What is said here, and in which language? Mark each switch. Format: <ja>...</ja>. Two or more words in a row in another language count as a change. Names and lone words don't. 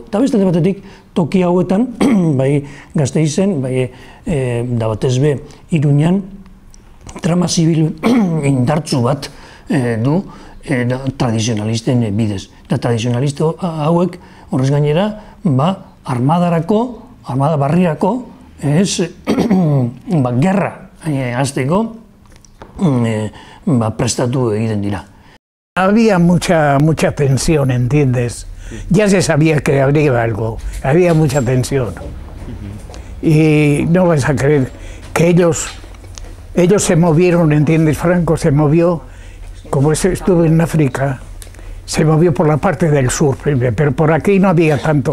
<eu>Eta beste batetik toki hauetan, bai Gasteizen, bai da batez be Iruñan, trama zibil indartzu bat du tradizionalisten bidez. Eta tradizionalista hauek horrez gainera armada barrirako gerra hasteko prestatu egiten dira.</eu> <es>Había mucha tensión, ¿entiendes? Ya se sabía que habría algo, había mucha tensión. y no vas a creer que ellos se movieron, ¿entiendes? Franco se movió, como estuvo en África, se movió por la parte del sur, pero por aquí no había tanto.</es>